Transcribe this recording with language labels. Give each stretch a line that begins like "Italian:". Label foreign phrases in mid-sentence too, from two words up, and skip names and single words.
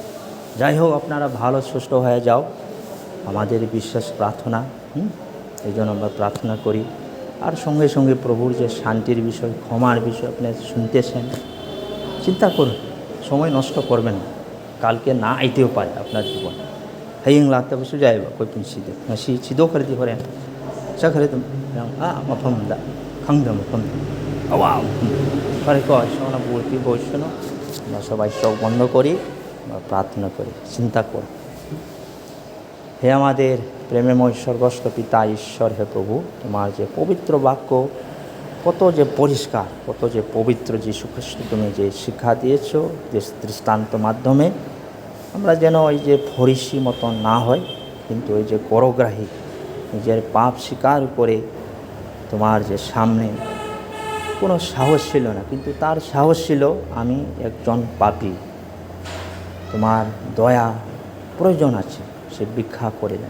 Bangla: যাই হোক, আপনারা ভালো সুস্থ হয়ে যাও, আমাদের বিশ্বাস প্রার্থনা। এই জন্য আমরা প্রার্থনা করি। আর সঙ্গে সঙ্গে প্রভুর যে শান্তির বিষয়, ক্ষমার বিষয় আপনি শুনতেছেন, চিন্তা করুন, সময় নষ্ট করবেন না। কালকে না আইতেও পারে আপনার জীবন।
Manipuri: hayeng ꯂꯥꯛꯇꯕꯁꯨ ꯌꯥꯏꯑꯕ ꯑꯩꯈꯣꯏ ꯄꯨꯟꯁꯤꯗ ꯉꯁꯤ ꯁꯤꯗꯣꯛꯈ꯭ꯔꯗꯤ ꯍꯣꯔꯦꯟ ꯆꯠꯈ꯭ꯔꯗꯤ ꯃꯐꯝꯗ ꯈꯪꯗꯕ ꯃꯐꯝꯗ ꯑꯋꯥꯕ ꯐꯔꯦꯀꯣ ঈশ্বরনা
Bangla: বলতে বলছিল। আমরা সবাই চোখ বন্ধ করি, আমরা প্রার্থনা করি, চিন্তা করি। হে আমাদের প্রেমময় স্বর্গস্থ পিতা ঈশ্বর, হে প্রভু, তোমার যে পবিত্র বাক্য কত যে পরিষ্কার, কত যে পবিত্র, যীশু খ্রিস্ট তুমি যে শিক্ষা দিয়েছ যে দৃষ্টান্ত মাধ্যমে, আমরা যেন ওই যে ফরিসি মতন না হয়, কিন্তু ওই যে করগ্রাহী, নিজের পাপ স্বীকার করে তোমার যে সামনে কোনো সাহস ছিল না, কিন্তু তার সাহস ছিল আমি একজন পাপী, তোমার দয়া প্রয়োজন আছে, সে ভিক্ষা করে দেয়।